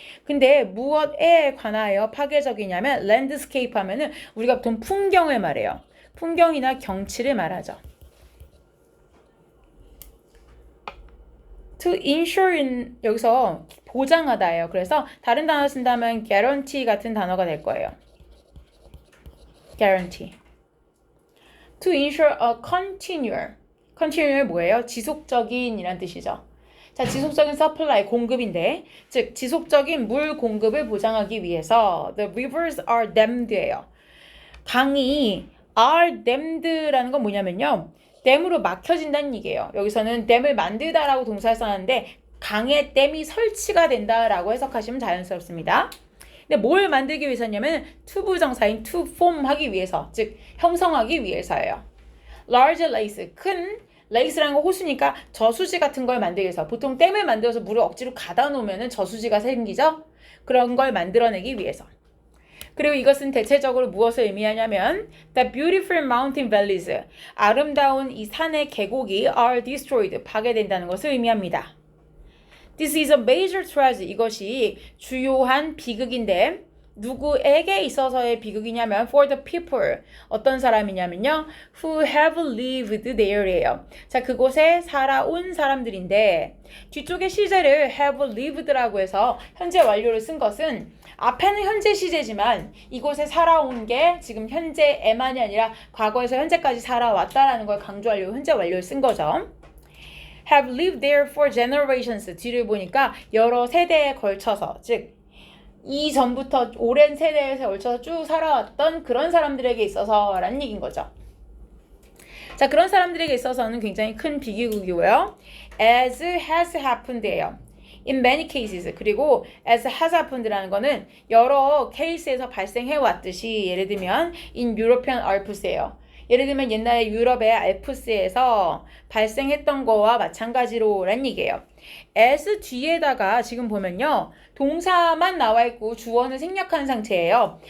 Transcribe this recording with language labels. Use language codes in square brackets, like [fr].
[ko] 근데 무엇에 관하여 파괴적이냐면 landscape 하면은 우리가 보통 풍경을 말해요. 풍경이나 경치를 말하죠. to ensure 여기서 보장하다예요. 그래서 다른 단어 쓴다면 guarantee 같은 단어가 될 거예요. [en] guarantee. to ensure a continual [ko] 뭐예요? 지속적인 이란 뜻이죠. 자, 지속적인 supply, 공급인데, 즉 지속적인 물 공급을 보장하기 위해서 [en] the rivers are damed [ko] 예요. 강이 are damed라는 건 뭐냐면요, 댐으로 막혀진다는 얘기예요. 여기서는 댐을 만들다라고 동사를 써놨는데 강에 댐이 설치가 된다라고 해석하시면 자연스럽습니다. 근데 뭘 만들기 위해서냐면 투부정사인 to form 하기 위해서, 즉 형성하기 위해서예요. [en] large lakes, [ko] 큰 레이스라는 거 호수니까 저수지 같은 걸 만들기 위해서, 보통 댐을 만들어서 물을 억지로 가다 놓으면 저수지가 생기죠. 그런 걸 만들어내기 위해서. 그리고 이것은 대체적으로 무엇을 의미하냐면 [en] the beautiful mountain valleys, [ko] 아름다운 이 산의 계곡이 [en] are destroyed, [ko] 파괴된다는 것을 의미합니다. [en] This is a major tragedy, [ko] 이것이 주요한 비극인데 누구에게 있어서의 비극이냐면 [en] for the people, [ko] 어떤 사람이냐면요 [en] who have lived there예요. [ko] 자, 그곳에 살아온 사람들인데 뒤쪽에 시제를 have lived라고 해서 현재 완료를 쓴 것은 앞에는 현재 시제지만 이곳에 살아온 게 지금 현재에만이 아니라 과거에서 현재까지 살아왔다라는 걸 강조하려고 현재 완료를 쓴 거죠. [en] have lived there for generations, [ko] 뒤를 보니까 여러 세대에 걸쳐서, 즉 이전부터 오랜 세대에 걸쳐서 쭉 살아왔던 그런 사람들에게 있어서 라는 얘기인 거죠. 자, 그런 사람들에게 있어서는 굉장히 큰 비극이고요. [en] as has happened예요. in many cases. [ko] 그리고 as has happened라는 거는 여러 케이스에서 발생해 왔듯이, 예를 들면 [en] in European Alps [ko] 예요. 예를 들면 옛날에 유럽의 알프스에서 발생했던 거와 마찬가지로 란 얘기예요. as 뒤에다가 지금 보면요 동사만 나와 있고 주어는 생략한 상태예요.